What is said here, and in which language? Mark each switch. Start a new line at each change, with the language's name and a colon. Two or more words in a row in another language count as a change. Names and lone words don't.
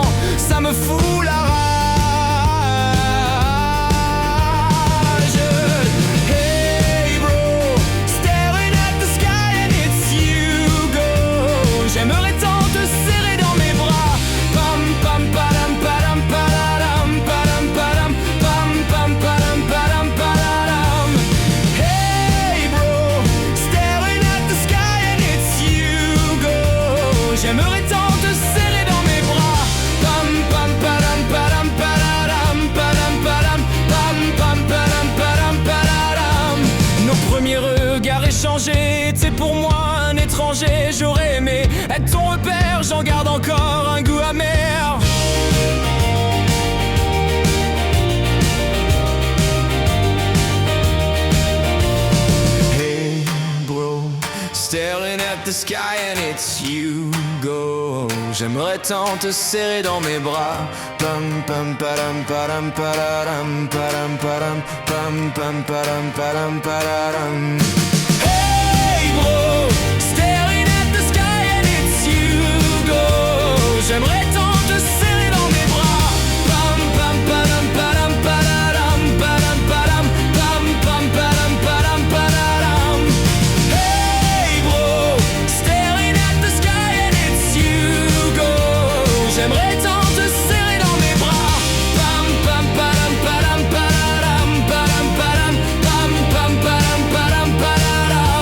French: ça me fout la rage.
English: Hey bro, staring at the sky and it's you go.
French: J'aimerais tant te serrer dans mes bras. Pam pam padam padam padam padam padam pam pam padam padam padam.
English: Hey bro, staring at the sky and it's you go.
French: J'aimerais tant te serrer dans mes bras. Pam pam padam padam padam padam padam pam pam padam padam padam. Nos premiers regards échangés, t'es pour moi un étranger. J'aurais aimé être ton repère, j'en garde encore un goût amer.
English: Hey bro, staring at the sky and it's you go.
French: J'aimerais tant te serrer dans mes bras. Pam pam padam padam padam padam padam pam pam padam padam padam.
English: Hey bro, staring at the sky and it's you go.
French: J'aimerais tant te serrer dans mes bras. Pam pam padam padam padam padam padam pam pam padam padam padam.
English: Hey bro, staring at the sky and it's you go.
French: J'aimerais tant te serrer dans mes bras. Pam pam padam padam padam padam padam pam pam padam padam padam.